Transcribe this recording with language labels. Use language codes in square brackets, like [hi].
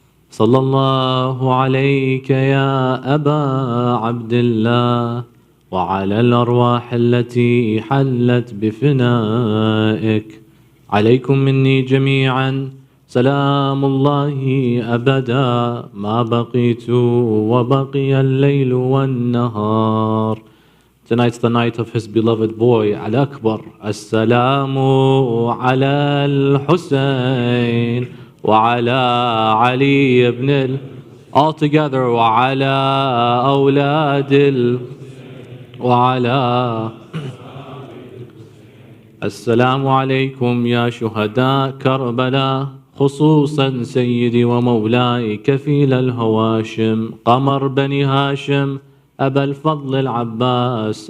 [ar] صلى الله عليك يا أبا عبد الله وعلى الأرواح التي حلت بفنائك. عليكم مني جميعا سلام الله أبدا ما بقيت وبقي الليل والنهار. [en] Tonight's the night of his beloved boy Al-Akbar. [ar] السلام على الحسين وعلى علي ibn all together وعلى أولاد وعلى السلام عليكم يا شهداء كربلاء خصوصا سيدي ومولاي كفيل الهواشم قمر بني هاشم أبا الفضل العباس.